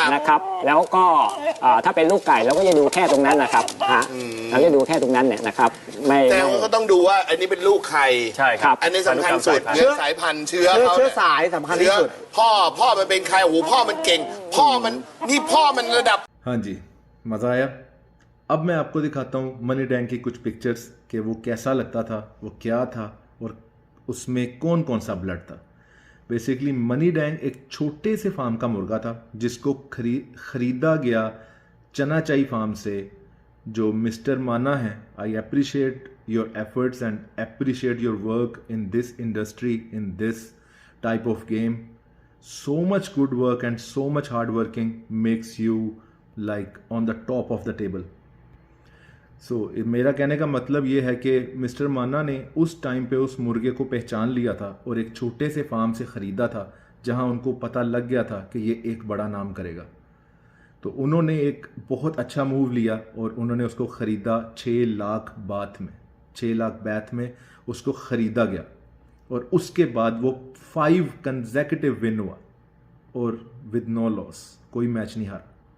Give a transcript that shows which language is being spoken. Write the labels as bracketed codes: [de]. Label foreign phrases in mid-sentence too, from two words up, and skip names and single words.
[th] นะครับแล้วก็ถ้าเป็นลูกไก่เราก็จะดูแค่ตรงนั้นนะครับเราจะดูแค่ตรงนั้นเนี่ยนะครับไม่ แต่ว่าก็ต้องดูว่าอันนี้เป็นลูกใคร ใช่ครับ อันนี้สำคัญสุดเรื่องสายพันธุ์เชื้อเขา เชื้อ นี่ย สายสำคัญที่สุด พ่อมันเป็นใครโอ้โหพ่อมันเก่ง พ่อมันระดับ [hi] हाँ जी मज़ा आया। अब मैं आपको दिखाता हूँ मनी डैंग की कुछ पिक्चर्स कि वो कैसा लगता था, वो क्या था और उसमें कौन कौन सा ब्लड था। बेसिकली मनी डैंग एक छोटे से फार्म का मुर्गा था जिसको खरीदा गया चनाचाई फार्म से। जो मिस्टर माना है, [en] I appreciate your efforts and appreciate your work in this industry, in this type of game. So much good work and so much hard working makes you like on the top of the table. [hi] So मेरा कहने का मतलब ये है कि मिस्टर माना ने उस टाइम पे उस मुर्गे को पहचान लिया था और एक छोटे से फार्म से ख़रीदा था जहां उनको पता लग गया था कि ये एक बड़ा नाम करेगा। तो उन्होंने एक बहुत अच्छा मूव लिया और उन्होंने उसको ख़रीदा 6 लाख बात में, 6 लाख बात में उसको ख़रीदा गया और उसके बाद वो 5 [en] consecutive win [hi] हुआ और [en] with no loss, [hi] कोई मैच नहीं हारा।